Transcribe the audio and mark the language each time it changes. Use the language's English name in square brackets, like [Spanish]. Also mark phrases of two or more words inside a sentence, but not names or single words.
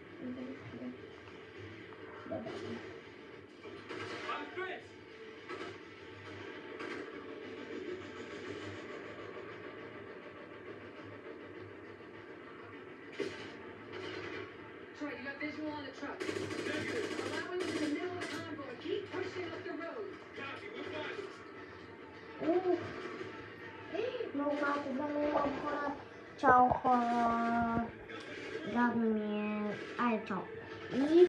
[English] Troy, you got visual on the truck. Allowing you in the middle of the convoy. Keep pushing up the road. [Bulgarian] Много малко време имам хора. Чао, хора. Гадно ми е. Айде, чао.